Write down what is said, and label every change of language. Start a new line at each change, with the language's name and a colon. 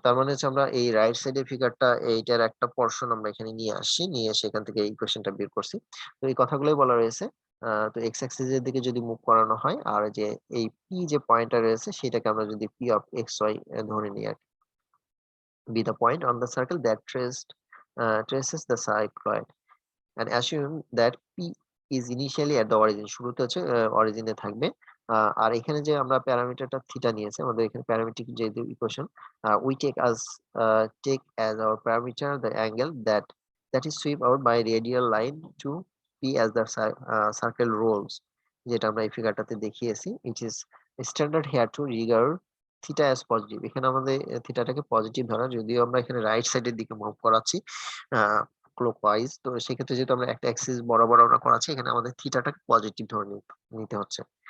Bangla: তার মানে হচ্ছে আমরা এই রাইট সাইডের ফিগারটা এইটার একটা পোরশন আমরা এখানে নিয়ে আসছি। নিয়ে সেখান থেকে এই ইকুয়েশনটা বের করছি। তো এই কথাগুলোই বলা রয়েছে। তো এক্স অ্যাক্সিস এর দিকে যদি মুভ করানো হয়, আর যে এই পি যে পয়েন্টটা রয়েছে সেটাকে আমরা যদি পি অফ এক্স ওয়াই ধরে নিই আরকি।
English: Be the point on the circle that traces the cycloid, and assume that P is initially at the origin,
Bangla: শুরুতে হচ্ছে অরিজিনে থাকবে। আর এখানে যে আমরা প্যারামিটারটা থিটা নিয়েছি, আমাদের এখানে প্যারামেট্রিক যেহেতু equation,
English: we take as our parameter the angle that is sweep out by radial line to P as the circle rolls,
Bangla: যেটা আমরা এই ফিগারটাতে দেখিয়েছি।
English: It is standard here to regard theta as positive.
Bangla: এখানে আমাদের থিটাটাকে positive ধরা, যদিও আমরা এখানে রাইট সাইডের দিকে মুভ করাচ্ছি ক্লকওয়াইজ, তো সেক্ষেত্রে যেহেতু আমরা একটা অ্যাক্সিস বরাবর আমরা করাচ্ছি, এখানে আমাদের থিটাটাকে পজিটিভ ধরে নিতে হচ্ছে।